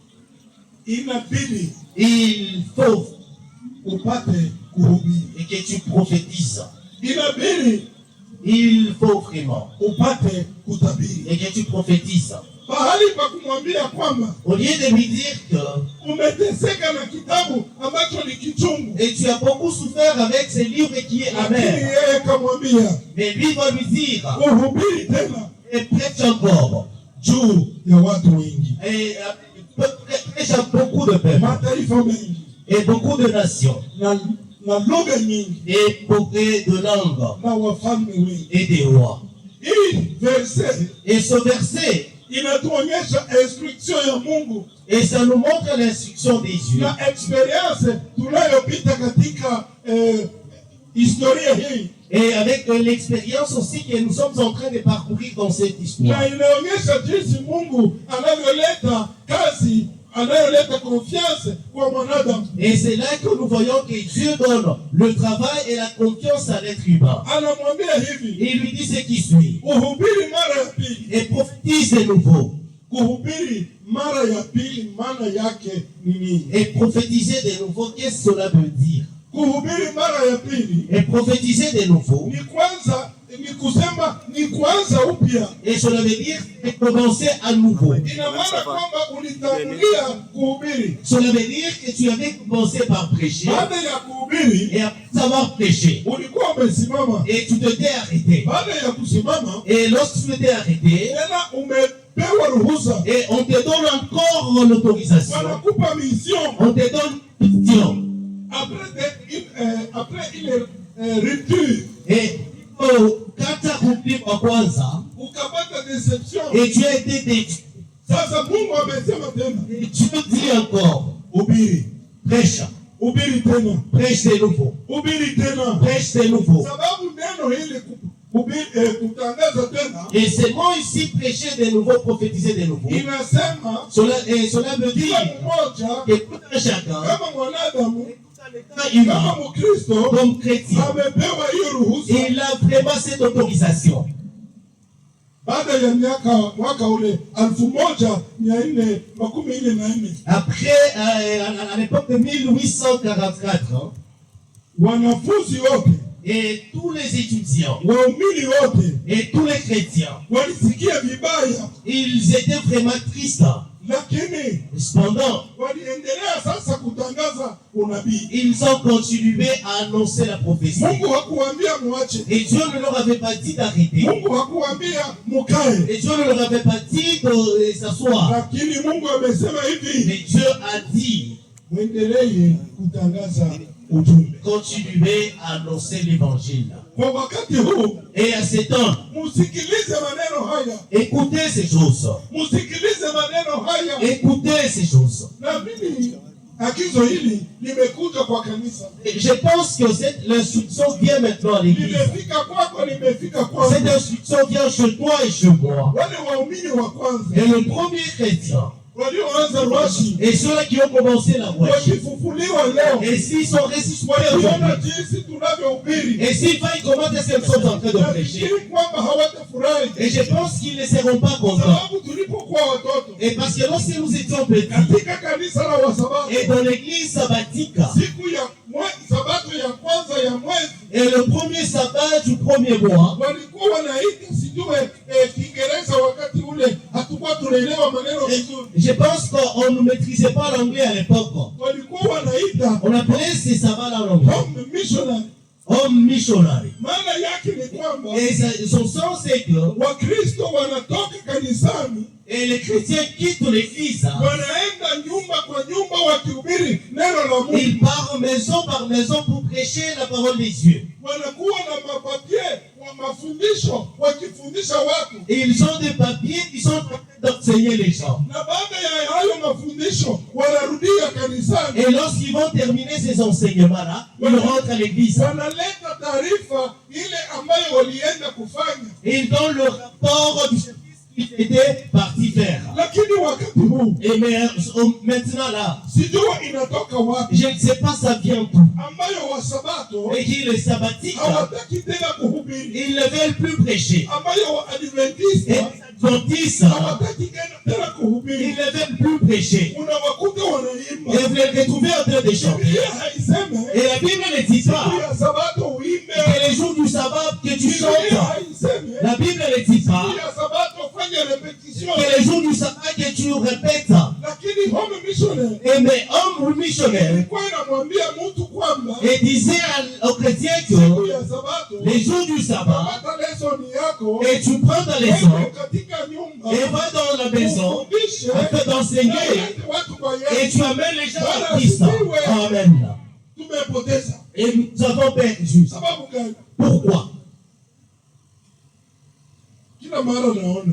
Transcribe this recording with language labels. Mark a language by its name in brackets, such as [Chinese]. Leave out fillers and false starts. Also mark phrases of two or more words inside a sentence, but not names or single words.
[Swahili] inabidi [French] il faut [Swahili] upate kuhubiri. [French] et que tu prophétises. [Swahili] Inabidi [French] Il faut vraiment [Swahili] upate kutabiri. [French] et que tu prophétises. [Swahili] Bahali pa kumwambia kwamba [French] Au lieu de lui dire que [Swahili] umeteseka na kitabu ambacho ni kichungu, [French] et tu as beaucoup souffert avec ce livre qui est amer, [Swahili] yeye kamwambia, [French] mais lui va lui dire, [Swahili] uhubiri tena [French] et prêche encore [Swahili] juu ya watu wengi, [French] et prêche à beaucoup de peuples [Swahili] mataifa mengi [French] et beaucoup de nations [Swahili] na lugha nyingi [French] et beaucoup de langues [Swahili] na wafalme wengi. [French] et des rois. [Swahili] Hii verse [French] Et ce verset, [Swahili] inatuonyesha instruction ya Mungu [French] et ça nous montre l'instruction des Dieu [Swahili] na experience tunayopita katika historia hii, [French] et avec l'expérience aussi que nous sommes en train de parcourir dans cette histoire. [Swahili] na inaonyesha jinsi Mungu anavyoleta kazi, anayoleta confiance kwa mwanadamu. [French] Et c'est là que nous voyons que Dieu donne le travail et la confiance à l'être humain. [Swahili] Anamwambia hivi, [French] Et il lui dit ce qui suit. [Swahili] uhubiri mara ya pili. [French] Et prophétise de nouveau. [Swahili] Kuhubiri mara ya pili maana yake ni nini? [French] Et prophétiser de nouveau, qu'est-ce que cela veut dire? [Swahili] Kuhubiri mara ya pili [French] Et prophétiser de nouveau, [Swahili] ni kwanza, ni kusema ni kwanza upya. [French] et cela veut dire commencer à nouveau. [Swahili] Ina maana kwamba ulitangulia kuhubiri. [French] Cela veut dire que tu avais commencé par prêcher, [Swahili] Baada ya kuhubiri [French] et après avoir prêché, [Swahili] ulikuwa umesimama. [French] et tu t'étais arrêté. [Swahili] Baada ya kusimama [French] Et lorsque tu t'étais arrêté, [Swahili] tena umepewa ruhusa, [French] et on te donne encore l'autorisation, [Swahili] wanakupa mission. [French] on te donne une mission. Après ile rupture Et quand tu as accompli [Swahili] kwa kwanza, ukapata deception. [French] et tu as été déçu, [Swahili] Sasa Mungu amesema tena, [French] et Dieu dit encore, [Swahili] ubiri, [French] prêche, [Swahili] ubiri tena, [French] prêche de nouveau, [Swahili] ubiri tena. [French] prêche de nouveau. [Swahili] Sababu neno hili kutangaza tena [French] Et c'est moi ici prêcher de nouveau, prophétiser de nouveau. [Swahili] inasema [French] Cela veut [Swahili] kila [French] dire [Swahili] mmoja [French] que tout un chacun, [Swahili] kama mwanadamu, [French] étant humain, [Swahili] kama Mkristo [French] comme chrétien, [Swahili] amepewa hiyo ruhusa. [French] il a vraiment cette autorisation. [Swahili] Baada ya mwaka ule 1444 [French] Après, à l'époque de 1844, hein, [Swahili] wanafunzi wote, [French] et tous les étudiants, [Swahili] waumini wote [French] et tous les chrétiens, [Swahili] walisikia vibaya, [French] ils étaient vraiment tristes. [Swahili] lakini [French] Cependant, [Swahili] waliendelea sasa kutangaza unabii. [French] ils ont continué à annoncer la prophétie. [Swahili] Mungu hakuambia muache, [French] Et Dieu ne leur avait pas dit d'arrêter. [Swahili] Mungu hakuambia mukae, [French] Et Dieu ne leur avait pas dit de s'asseoir. [Swahili] lakini Mungu amesema hivi, [French] Mais Dieu a dit, [Swahili] muendelee kutangaza ujumbe. [French] continuez à annoncer l'évangile. [Swahili] Kwa wakati huu [French] Et à ce temps, [Swahili] musikilize maneno haya, [French] écoutez ces choses. [Swahili] musikilize maneno haya. [French] Écoutez ces choses. [Swahili] Na mimi agizo hili limekuja kwa kanisa. [French] Je pense que l'instruction vient maintenant à l'église. [Swahili] Limefika kwako, limefika kwako. [French] Cette instruction vient chez toi et chez moi. [Swahili] Wale waumini wa kwanza, [French] Et le premier chrétien, [Swahili] walioanza Rwashi, [French] et ceux qui ont commencé la voie, [Swahili] wakifufuliwa leo, [French] et s'ils sont ressuscités [Swahili] waliona [French] aujourd'hui, [Swahili] jinsi tunavyohubiri, [French] et s'ils voient comment est-ce qu'ils sont en train de prêcher, [Swahili] nafikiri kwamba hawatafurahi. [French] et je pense qu'ils ne seront pas contents. [Swahili] Sababu tulipokuwa watoto [French] Et parce que lorsque nous étions petits, [Swahili] katika kanisa la Wasabato, [French] et dans l'église sabbatique, [Swahili] siku ya sabato ya kwanza ya mwezi, [French] et le premier sabbat du premier mois, [Swahili] walikuwa wanaita sijue Kiingereza wakati ule hatukuwa tunaelewa maneno vizuri. [French] Je pense qu'on ne maîtrisait pas l'anglais à l'époque. [Swahili] Walikuwa wanaita [French] On appelait ces sabbats en anglais [English] home missionary. Home missionary. [Swahili] Maana yake ni kwamba [French] Et son sens c'est que [Swahili] Wakristo wanatoka kanisani, [French] et les chrétiens quittent l'église, [Swahili] wanaenda nyumba kwa nyumba wakihubiri neno la Mungu. [French] ils partent maison par maison pour prêcher la parole des dieux. [Swahili] Wanakuwa na mapapie wa mafundisho wakifundisha watu. [French] Et ils ont des papiers qui sont en train d'enseigner les gens. [Swahili] Na baada ya hayo mafundisho wanarudia kanisani. [French] Et lorsqu'ils vont terminer ces enseignements-là, ils rentrent à l'église. [Swahili] Wanaleta taarifa ile ambayo walienda kufanya. [French] Et ils donnent le rapport du service qu'ils étaient partis faire. [Swahili] Lakini wakati huu, [French] Et mais maintenant là, [Swahili] sijua inatoka wapi, [French] je ne sais pas ça vient d'où. [Swahili] ambayo Wasabato [French] Et qui les sabbatiques, [Swahili] hawataki tena kuhubiri, [French] ils ne veulent plus prêcher. [Swahili] ambayo [French] Et [Swahili] Waadventista [French] les adventistes, [Swahili] hawataki tena kuhubiri. [French] ils ne veulent plus prêcher. [Swahili] Unawakuta wanaimba. [French] Et vous les retrouvez en train de chanter. [Swahili] Biblia haiseme [French] Et la Bible ne dit pas [Swahili] siku ya Sabato uimbe. [French] que les jours du sabbat que tu [Swahili] Biblia [French] chantes. [Swahili] haiseme [French] La Bible ne dit pas [Swahili] siku ya Sabato fanye repetition. [French] que les jours du sabbat que tu répètes. [English] Lakini home missionary [French] Et mais homme missionnaire [Swahili] ilikuwa inamwambia mtu kwamba [French] et disait aux chrétiens [Swahili] siku [French] que [Swahili] ya Sabato [French] les jours du sabbat, [Swahili] hata lesson yako [French] et tu prends ta leçon [Swahili] wewe katika nyumba [French] et vas dans la maison [Swahili] ufundishe [French] afin d'enseigner [Swahili] na ulete watu kwa [French] et [Swahili] Yesu. [French] tu amènes les gens à Christ. [Swahili] Amen. Tumepoteza. [French] Et nous avons perdu. [Swahili] Sababu gani? [French] Pourquoi? [Swahili] Kila mara naona